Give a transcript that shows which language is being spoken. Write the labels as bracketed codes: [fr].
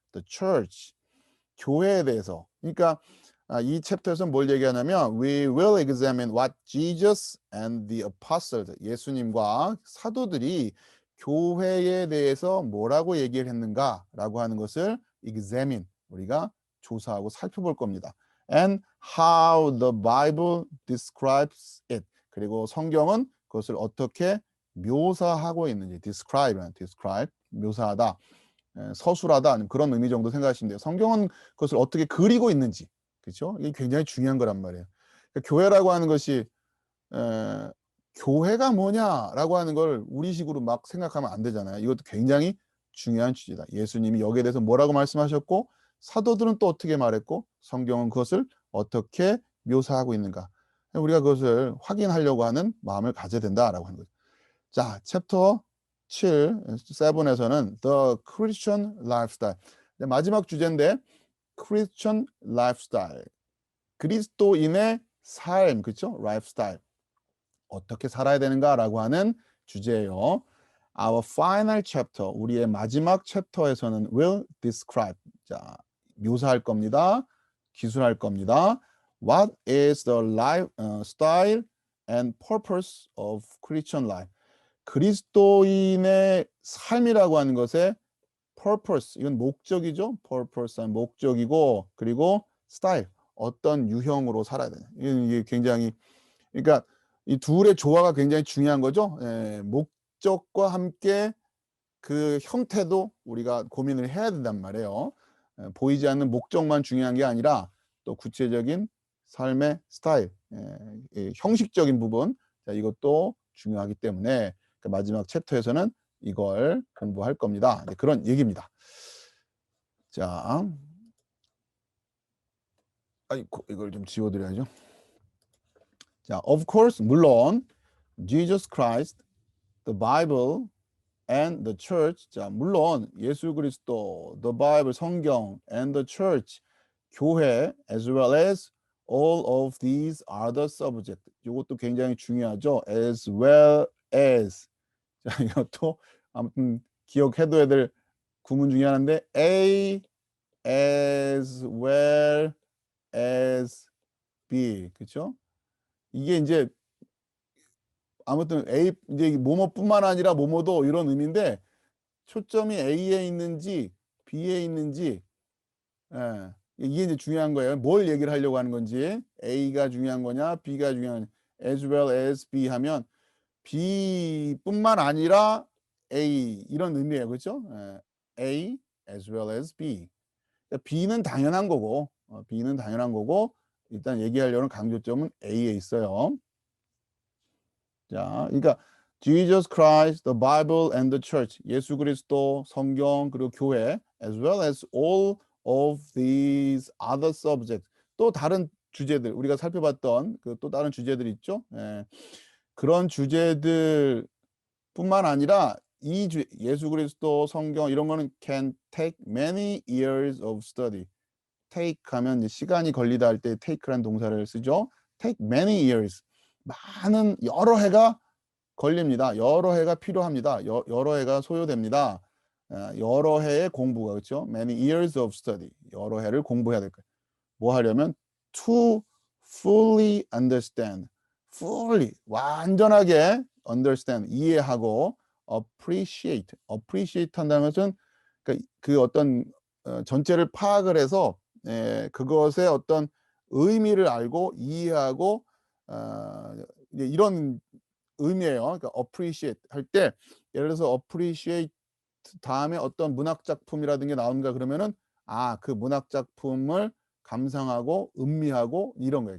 [ko] The church 교회에 대해서. 그러니까 이 챕터에서 뭘 얘기하냐면 [en] We will examine what Jesus and the apostles [ko] 예수님과 사도들이 교회에 대해서 뭐라고 얘기를 했는가라고 하는 것을 examine 우리가 조사하고 살펴볼 겁니다. [en] And how the Bible describes it. [ko] 그리고 성경은 그것을 어떻게 묘사하고 있는지 describe 묘사하다. 서술하다 아니면 그런 의미 정도 생각하시면 돼요. 성경은 그것을 어떻게 그리고 있는지 그렇죠? 이게 굉장히 중요한 거란 말이에요. 그러니까 교회라고 하는 것이 에, 교회가 뭐냐라고 하는 걸 우리식으로 막 생각하면 안 되잖아요. 이것도 굉장히 중요한 취지다. 예수님이 여기에 대해서 뭐라고 말씀하셨고 사도들은 또 어떻게 말했고 성경은 그것을 어떻게 묘사하고 있는가. 우리가 그것을 확인하려고 하는 마음을 가져야 된다라고 하는 거죠. 자, 챕터 7에서는 [en] The Christian Lifestyle. [ko] 마지막 주제인데 [en] Christian Lifestyle. [ko] 그리스도인의 삶, 그렇죠? [en] Lifestyle. [ko] 어떻게 살아야 되는가라고 하는 주제예요. [en] Our final chapter, [ko] 우리의 마지막 챕터에서는 [en] will describe. [ko] 자, 묘사할 겁니다. 기술할 겁니다. [en] What is the style and purpose of Christian life? [ko] 그리스도인의 삶이라고 하는 것의 purpose 이건 목적이죠. purpose는 목적이고 그리고 style 어떤 유형으로 살아야 되냐. 이게 굉장히 그러니까 이 둘의 조화가 굉장히 중요한 거죠. 목적과 함께 그 형태도 우리가 고민을 해야 된단 말이에요. 보이지 않는 목적만 중요한 게 아니라 또 구체적인 삶의 스타일, 형식적인 부분 이것도 중요하기 때문에 그 마지막 챕터에서는 이걸 공부할 겁니다. 그런 얘기입니다. 자, 이걸 좀 지워드려야죠. [en] 자, of course, [ko] 물론 [en] Jesus Christ, the Bible, and the church. [ko] 자, 물론 예수 그리스도, [en] the Bible, 성경, and the church, 교회, as well as all of these are the subject. [ko] 이것도 굉장히 중요하죠. [en] as well as. [ko] 자, 이것도 아무튼 기억해둬야 될 구문 중에 하나인데, [en] as well as B. 그렇죠? [ko] 이게 이제 아무튼 A 이제 뭐뭐뿐만 아니라 뭐뭐도 이런 의미인데 초점이 A에 있는지 B에 있는지 예. 이게 이제 중요한 거예요. 뭘 얘기를 하려고 하는 건지. A가 중요한 거냐, B가 중요한 거냐. [en] as well as B [ko] 하면 B뿐만 아니라 A 이런 의미예요. 그렇죠? 예. [en] A as well as B. [ko] 그러니까 B는 당연한 거고 B는 당연한 거고 일단 얘기하려는 강조점은 A에 있어요. [en] 자, 그러니까 Jesus Christ, the Bible and the Church. [ko] 예수 그리스도, 성경 그리고 교회 [en] as well as all of these other subjects. [ko] 또 다른 주제들 우리가 살펴봤던 그 또 다른 주제들이 있죠. 예. 그런 주제들뿐만 아니라 예수 그리스도, 성경 이런 거는 [en] can take many years of study. [ko] take 하면 이제 시간이 걸리다 할 때 take라는 동사를 쓰죠. [en] take many years. [ko] 많은 여러 해가 걸립니다. 여러 해가 필요합니다. 여러 해가 소요됩니다. 여러 해의 공부가 그렇죠. [en] Many years of study. [ko] 여러 해를 공부해야 될 거예요. 뭐 하려면 [en] to fully understand. fully [ko] 완전하게 [en] understand [ko] 이해하고 [en] appreciate. [ko] appreciate 한다는 것은 그 어떤 전체를 파악을 해서 그것의 어떤 의미를 알고 이해하고 이제 이런 의미예요. 그러니까 appreciate 할 때 예를 들어서 appreciate 다음에 어떤 문학 작품이라든가 나오는가 그러면은 그 문학 작품을 감상하고 음미하고 이런 거예요.